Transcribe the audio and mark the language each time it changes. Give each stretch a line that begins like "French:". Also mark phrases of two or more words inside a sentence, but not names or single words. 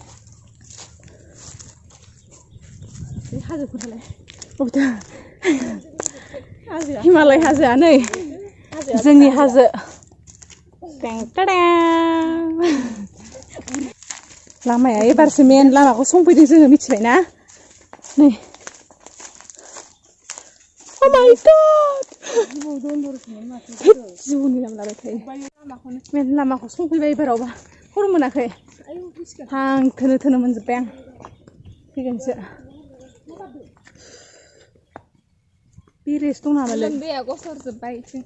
Bodo: बे हाजोफोरालाय अबेथो हिमालय हाजोआ नै जोंनि हाजो लामाया एबारसो मेन लामाखौ संफैदों जोङो मिथिबाय ना नै
English: Oh my god
Bodo: जिबौनि नाम लाबाय थायो मेन लामाखौ संफैबाय एबारावबा खर' मोनाखै हां थोनो मोनजोब्बाय आं फैगोनसो बेरेस दं नामालै बेया गसरजोब्बाय इथिं